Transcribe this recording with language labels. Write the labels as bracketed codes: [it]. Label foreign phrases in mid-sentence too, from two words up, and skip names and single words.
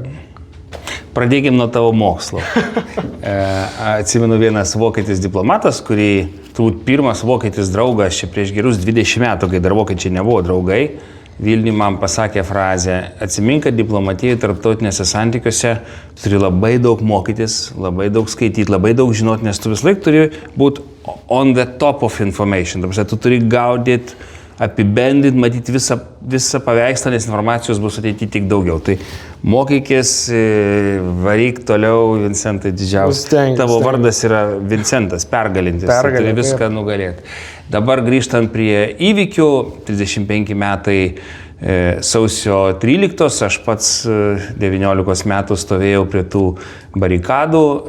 [lt] Pradėkim nuo tavo mokslo. Atsimenu vienas vokietis diplomatas, kurį turbūt pirmas vokietis draugas čia prieš gerus 20 metų, kai dar vokiečiai nebuvo draugai, Vilniuje man pasakė frazę: atsimink, kad diplomatijai tarptautinėse santykiuose turi labai daug mokytis, labai daug skaityti, labai daug žinoti, nes tu vis laik turi būti [en] on the top of information. [lt] Tu turi gaudyti, apibendrinti, matyti visą paveikslą, nes informacijos bus ateityje tik daugiau. Tai mokykis, varyk toliau, Vincentai, didžiausias. Tavo vardas yra Vincentas, pergalintis. Turi viską nugalėti. Dabar grįžtant prie įvykių, 35 metai Sausio 13, aš pats 19 metų stovėjau prie tų barikadų.